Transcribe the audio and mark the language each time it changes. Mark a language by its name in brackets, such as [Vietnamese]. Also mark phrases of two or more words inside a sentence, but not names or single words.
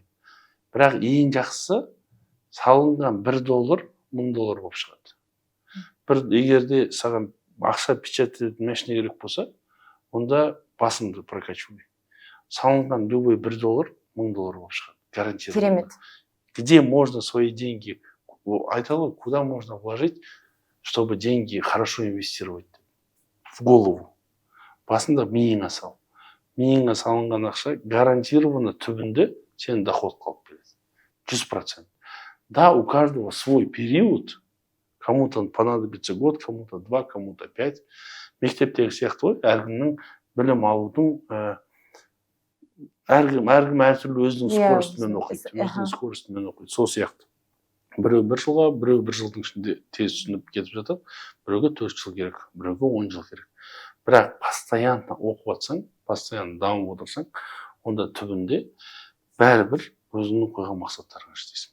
[Kazakh] Бірақ ең жақсысы, салынған $1 $1000 болып шығады. Егерде саған ақша [Russian] печатать машина [Kazakh] керек болса, онда басыңды прокачивай. Салынған любой $1 $1000 болып шығады. Гарантированно. Керемет. [Russian] Где можно свои деньги, айталы, куда можно вложить, чтобы деньги хорошо инвестировать? В голову. [Kazakh] Басында миыңа сал. Миыңа салынған ақша гарантированно түбінде сен доход қалып келеді. 100%. [Russian] Да, у каждого свой период. Кому-то понадобится год, кому-то 2, кому-то 5. [Kazakh] Мектептегі сияқты ғой, әркімнің білім алудың әркім әртүрлі өзінің скоростымен оқиды. Сол сияқты. Біреу 1 жылға, біреу 1 жылдың ішінде тез түсініп кетіп жатады. Біреуге 4 жыл керек, біреуге 10 жыл керек. Бірақ постоянно оқып жатсаң, постоянно дамып отырсаң, онда түбінде бәрібір өзіңнің қойған мақсаттарыңа іштейсің.